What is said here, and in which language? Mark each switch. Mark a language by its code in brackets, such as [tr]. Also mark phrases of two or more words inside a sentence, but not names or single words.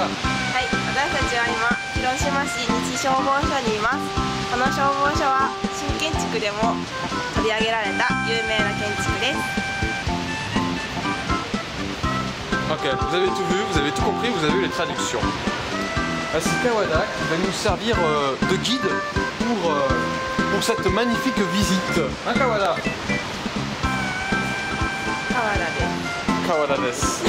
[ja] はい、私たちは今、広島市日消防署にいます。この消防署は新建築でも取り上げられた有名な建築です。 [fr] Ok, vous avez tout vu, vous avez tout compris, vous avez eu les traductions. C'est Kawada qui va nous servir de guide pour cette magnifique visite. Hein, Kawada? Kawada desu.